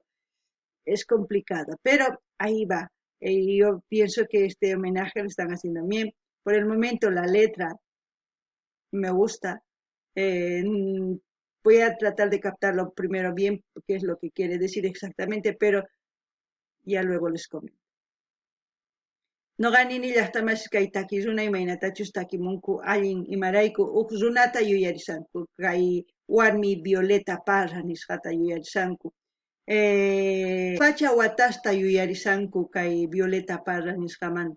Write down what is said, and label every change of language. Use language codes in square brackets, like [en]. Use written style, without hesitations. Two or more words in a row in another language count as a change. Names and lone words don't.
[es] Es complicado, pero ahí va. Yo pienso que este homenaje lo están haciendo bien. Por el momento la letra me gusta. Eh, Voy a tratar de captarlo primero bien, qué es lo que quiere decir exactamente, pero ya luego les comento. [qu] Noqanini llaqtamasqa kay takiruna imaynatachus takimunku allin imarayku huk runata yuyarisanku kay warmi Violeta Parra nisqata yuyarisanku. Pacha watasta yuyarisanku kay Violeta Parra nisqamanta.